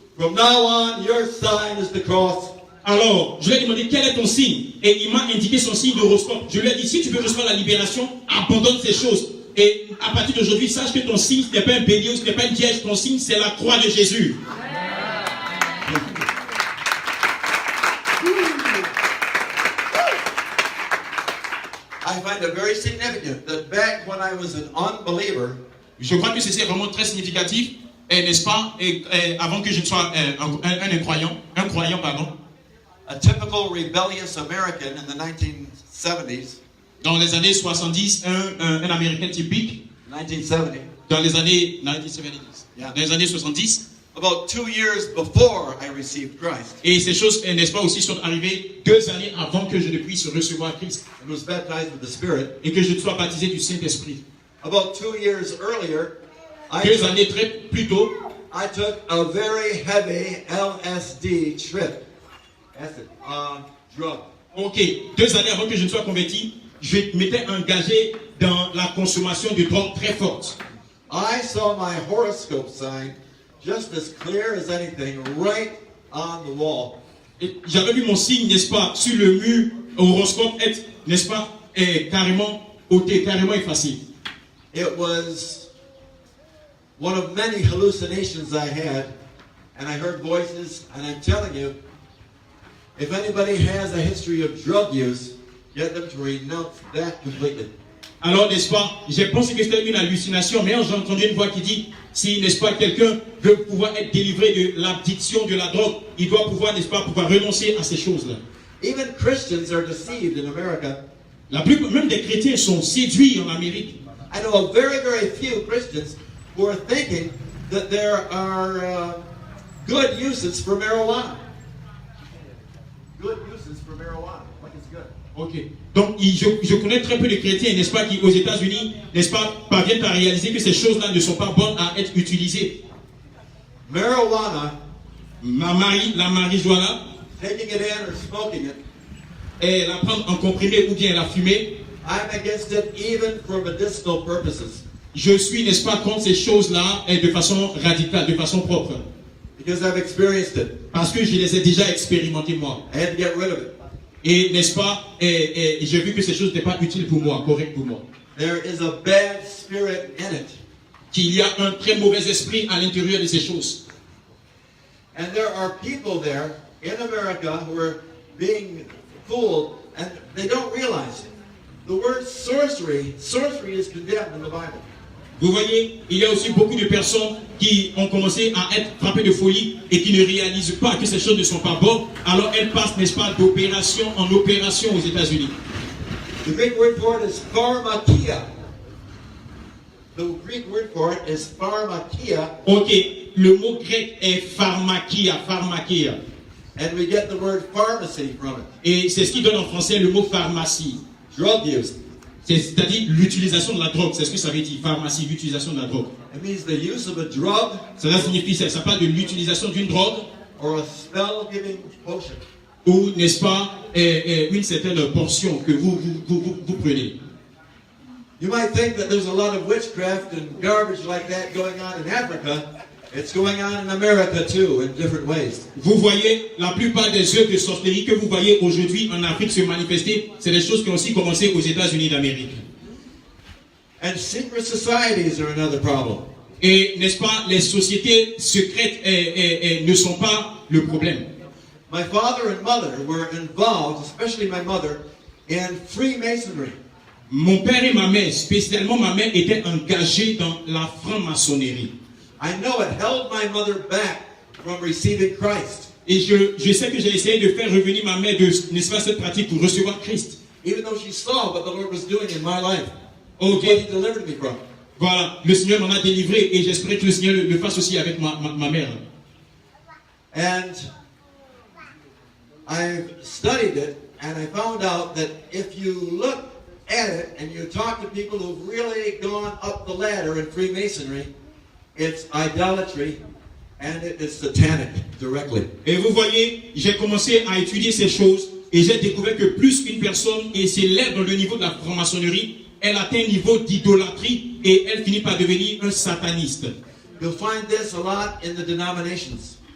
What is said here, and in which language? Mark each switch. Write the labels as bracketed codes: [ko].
[en] From now on, your sign is the cross. [fr] Alors, je lui ai demandé quel est ton signe, et il m'a indiqué son signe d'horoscope. Je lui ai dit, si tu veux recevoir la libération, abandonne ces choses. Et à partir d'aujourd'hui, sache que ton signe, ce n'est pas un bélier, ce n'est pas une vierge, ton signe, c'est la croix de Jésus. [en] I find it very significant that back when I was an unbeliever, [fr] Je crois que c'est vraiment très significatif, n'est-ce pas, avant que je ne sois un croyant, pardon. [en] a typical rebellious American in the 1970s, [fr] Dans les années 70, un Américain typique, [en] 1970, [fr] dans les années 1970, [en] Yeah. [fr] dans les années 70, [en] about 2 years before I received Christ, [fr] et ces choses, n'est-ce pas, aussi sont arrivées 2 années avant que je ne puisse recevoir Christ [en] and was baptized with the Spirit. [fr] et que je ne sois baptisé du Saint-Esprit. [en] About 2 years earlier, [fr] 2 années plus tôt, [en] I took a very heavy LSD trip. Acid, drug. [fr] ok, 2 années avant que je ne sois converti, je m'étais engagé dans la consommation de drogues très fortes. [en] I saw my horoscope sign just as clear as anything right on the wall. [fr] Et j'avais vu mon signe, n'est-ce pas, sur le mur horoscope être, n'est-ce pas, carrément ôté, carrément effacé. [en] It was one of many hallucinations I had, and I heard voices, and I'm telling you, if anybody has a history of drug use, get them to renounce that completely. [fr] Alors, n'est-ce pas, j'ai pensé que c'était une hallucination, mais j'ai entendu une voix qui dit, si, n'est-ce pas, quelqu'un veut pouvoir être délivré de l'addiction de la drogue, il doit pouvoir, n'est-ce pas, pouvoir renoncer à ces choses-là. [en] Even Christians are deceived in America. [fr] Même des chrétiens sont séduits en Amérique. [en] I know of very, very few Christians who are thinking that there are good uses for marijuana. Good uses for marijuana, like it's good. [fr] Ok. Donc, je connais très peu de chrétiens, n'est-ce pas, qui aux États-Unis, n'est-ce pas, parviennent à réaliser que ces choses-là ne sont pas bonnes à être utilisées. [en] Marijuana, [fr] La marijuana, [en] taking it in or smoking it, [fr] et la prendre en comprimé ou bien la fumer, [en] I'm against it even for medicinal purposes. [fr] je suis, n'est-ce pas, contre ces choses-là de façon radicale, de façon propre. [en] Because I've experienced it. [fr] Parce que je les ai déjà expérimentées moi. [en] I had to get rid of it. [fr] Et n'est-ce pas, j'ai vu que ces choses n'étaient pas utiles pour moi, correctes pour moi. [en] There is a bad spirit in it. [fr] Qu'il y a un très mauvais esprit à l'intérieur de ces choses. [en] And there are people there in America who are being fooled and they don't realize it. The word sorcery is condemned in the Bible. [fr] Vous voyez, il y a aussi beaucoup de personnes qui ont commencé à être frappées de folie et qui ne réalisent pas que ces choses ne sont pas bonnes. Alors elles passent, n'est-ce pas, d'opération en opération aux États-Unis. [en] The Greek word for it is pharmakia. The Greek word for it is pharmakia. [fr] Ok, le mot grec est pharmakia. [en] And we get the word pharmacy from it. [fr] Et c'est ce qui donne en français le mot pharmacie. [en] Drug use. [fr] C'est-à-dire l'utilisation de la drogue, c'est ce que ça veut dire, pharmacie, l'utilisation de la drogue. [en] It means the use of a drug. [fr] Cela signifie, ça parle de l'utilisation d'une drogue. [en] Or a spell-giving potion. [fr] Ou, n'est-ce pas, une certaine portion que vous prenez. [en] You might think that there's a lot of witchcraft and garbage like that going on in Africa. It's going on in America too, in different ways. [fr] Vous voyez, la plupart des œuvres de sorcellerie que vous voyez aujourd'hui en Afrique se manifester, c'est des choses qui ont aussi commencé aux États-Unis d'Amérique. [en] And secret societies are another problem. [fr] Et, n'est-ce pas, les sociétés secrètes ne sont pas le problème. [en] My father and mother were involved, especially my mother, in Freemasonry. [fr] Mon père et ma mère, spécialement ma mère, étaient engagés dans la franc-maçonnerie. [en] I know it held my mother back from receiving Christ. [fr] Et je sais que j'ai essayé de faire revenir ma mère de, n'est-ce pas, cette pratique pour recevoir Christ. [en] Even though she saw what the Lord was doing in my life. [fr] Ok. [en] What he delivered me from. [fr] Voilà, le Seigneur m'en a délivré et j'espère que le Seigneur le fasse aussi avec ma mère. [en] And I've studied it and I found out that if you look at it and you talk to people who've really gone up the ladder in Freemasonry, it's idolatry and it is satanic directly. [fr] Et vous voyez, j'ai commencé à étudier ces choses et j'ai découvert que plus une personne s'élève dans le niveau de la franc-maçonnerie, elle atteint un niveau d'idolâtrie et elle finit par devenir un sataniste. [en] You'll find this a lot in the denominations.